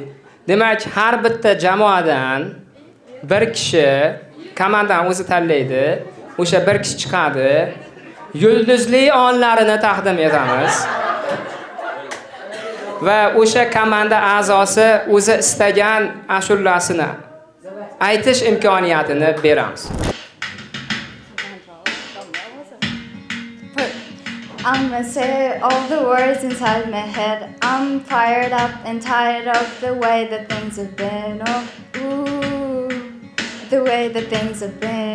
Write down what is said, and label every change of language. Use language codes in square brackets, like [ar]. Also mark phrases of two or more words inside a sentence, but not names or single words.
[uz] Demak, har bitta jamoadan bir kishi komandani o'zi tanlaydi. O'sha bir kishi chiqadi. Yulduzli onlarini taqdim etamiz. Va o'sha komanda a'zosi o'zi istagan ashulasini aytish imkoniyatini beramiz. [en] I'm gonna say all the words inside my head. I'm fired up and tired of the way that things have been. Oh, ooh, the way that things have been.